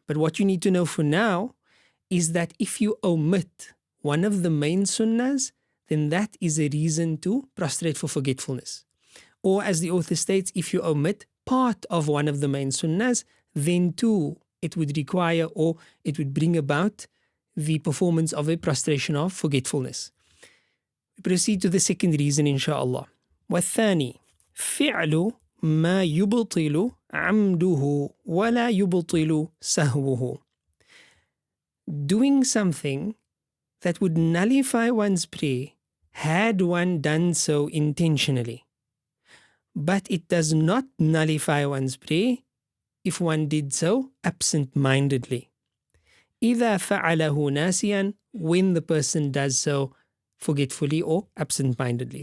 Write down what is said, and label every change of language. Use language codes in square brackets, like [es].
[en] But what you need to know for now is that if you omit one of the main sunnahs, then that is a reason to prostrate for forgetfulness. Or as the author states, if you omit part of one of the main sunnahs, then too it would require, or it would bring about, the performance of a prostration of forgetfulness. We proceed to the second reason, inshallah. [ar] والثاني فعل ما يبطل عمده ولا يبطل سهوه. [en] Doing something that would nullify one's prayer had one done so intentionally. But it does not nullify one's prayer if one did so absent-mindedly. [ar] إذا فعله ناسيا, [en] when the person does so forgetfully or absent-mindedly.